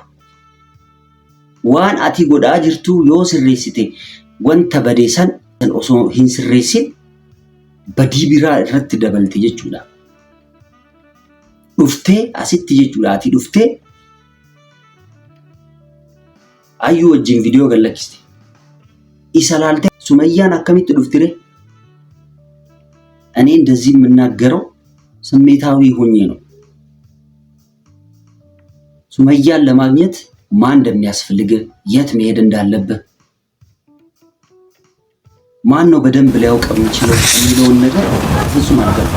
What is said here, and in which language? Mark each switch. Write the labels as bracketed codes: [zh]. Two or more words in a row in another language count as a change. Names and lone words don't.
[om] Waan ati godhaa jirtu yoo sirreessite wanta badee san osoo hin sirreessin badii biraa irratti dabalte jechuudha. Dhuftee asitti jechuudha. Ati dhuftee hayyuu wajjin viidiyoo gallakkiste. Isa laaltee Sumayyaan akkamitti dhuftire? [am] እኔ እንደዚህ የምናገረው ስሜታዊ ሆኜ ነው። ሱመያን ለማግኘት ማን እንደሚያስፈልግ የት መሄድ እንዳለብህ ማን ነው በደንብ ሊያውቅ የሚችለው የሚለውን ነገር ፍጹም አልገባም።